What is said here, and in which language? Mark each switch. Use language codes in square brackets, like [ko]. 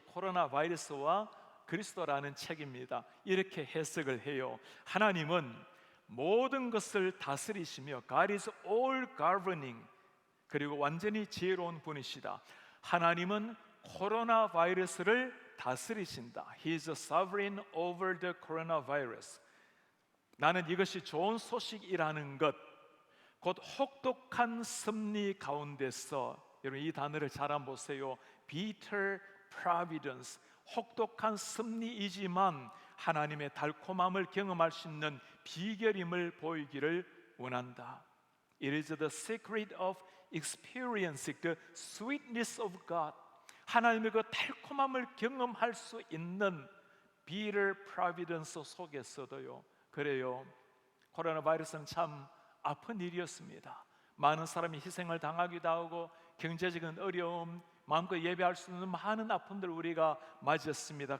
[ko] 코로나 바이러스와 그리스도라는 책입니다. 이렇게 해석을 해요. 하나님은 모든 것을 다스리시며 [en] God is all governing, [ko] 그리고 완전히 지혜로운 분이시다. 하나님은 코로나 바이러스를 다스리신다. [en] He is sovereign over the coronavirus. [ko] 나는 이것이 좋은 소식이라는 것, 곧 혹독한 섭리 가운데서, 여러분 이 단어를 잘 한번 보세요. [en] bitter providence, [ko] 혹독한 섭리이지만 하나님의 달콤함을 경험할 수 있는 비결임을 보이기를 원한다. [en] It is the secret of experiencing the sweetness of God. [ko] 하나님의 그 달콤함을 경험할 수 있는 [en] bitter providence [ko] 속에서도요. 그래요, 코로나 바이러스는 참 아픈 일이었습니다. 많은 사람이 희생을 당하기도 하고 경제적인 어려움, 마음껏 예배할 수 없는 많은 아픔들 우리가 맞이했습니다.